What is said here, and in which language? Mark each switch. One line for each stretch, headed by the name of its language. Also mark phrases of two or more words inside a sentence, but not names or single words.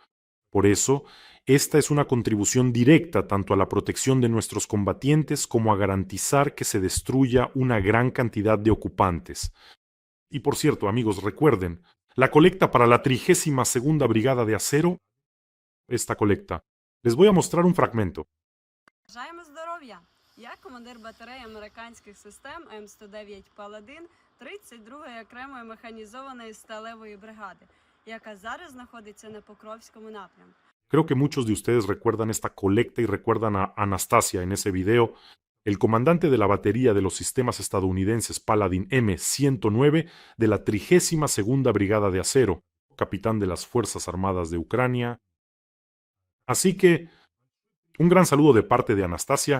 Spanish: Por eso, esta es una contribución directa tanto a la protección de nuestros combatientes como a garantizar que se destruya una gran cantidad de ocupantes. Y por cierto, amigos, recuerden, la colecta para la 32ª Brigada de Acero, esta colecta. Les voy a mostrar un fragmento.
Ukrainian: Бажаємо здоров'я! Я командир батареї американських систем М109 Паладин 32-ї окремої механізованої сталевої бригади, яка зараз знаходиться на Покровському напрямку.
Spanish: Creo que muchos de ustedes recuerdan esta colecta y recuerdan a Anastasia en ese video, el comandante de la batería de los sistemas estadounidenses Paladin M109 de la 32ª Brigada de Acero, capitán de las Fuerzas Armadas de Ucrania. Así que, un gran saludo de parte de Anastasia.